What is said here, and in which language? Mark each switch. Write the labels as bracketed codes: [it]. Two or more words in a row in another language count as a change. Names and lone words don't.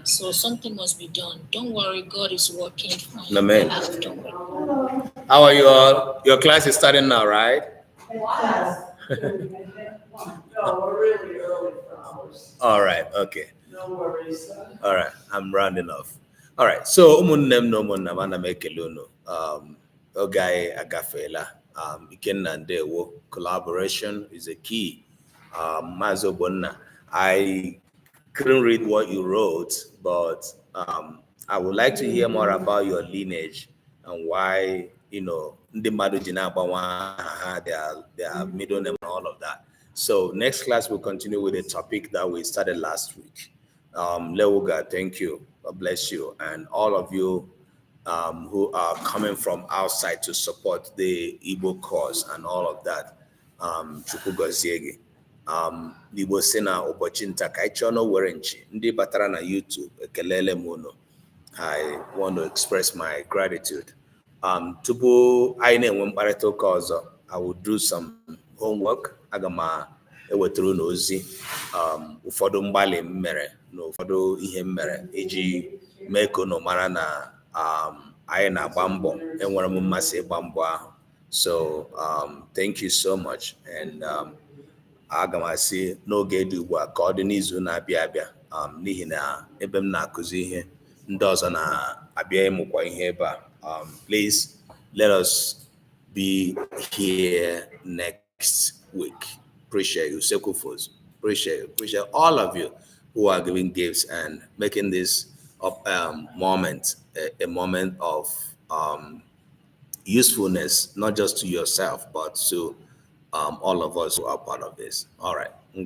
[en] So something must be done. Don't worry, God is working on your Amen. behalf. Don't worry. How are you all? Your class is starting now, right? Yes. No, we're really early for ours. All right. Okay. No worries. All right. I'm rounding off. All right. [ig] So ụmụnne na ụmụnna m ana m ekele unu. Oge anyị agafeela. Ikenna ndewo. [en] Collaboration is a key. [ig] Maazị Ogbonna, [en] I couldn't read what you wrote, but I would like to hear more about your lineage and why, [ig] ndị mmadụ ji na-agbanwe aha, [en] their middle name and all of that. So next class we'll continue with the topic that we started last week. Lewuga, thank you. God bless you. And all of you who are coming from outside to support the Igbo cause and all of that. [ig] Chukwu gozie gị. Igbo si na ụbọchị nta ka anyị chọọ na were nchi ndị batara na YouTube ekelele m unu. [en] I want to express my gratitude. [ig] Tupu anyị na-enwe mkparịta ụka ọzọ, [en] I will do some homework. [ig] Aga m ewetara unu ozi ụfọdụ mgbalị m mere na ụfọdụ ihe m mere iji mee ka unu mara na anyị na-agba mbọ, enwere m mmasị ịgba mbọ ahụ. So [en] thank you so much, [ig] and aga m asị n'oge dị ugbu a ka ọ dị n'izu na-abịa abịa, n'ihi na ebe m na-akụzi ihe ndị ọzọ na-abịa ịmụkwa ihe ebe a. [en] Please let us be here next week. Appreciate you, Sekufos. Appreciate all of you who are giving gifts and making this moment a moment of usefulness, not just to yourself, but to all of us who are part of this.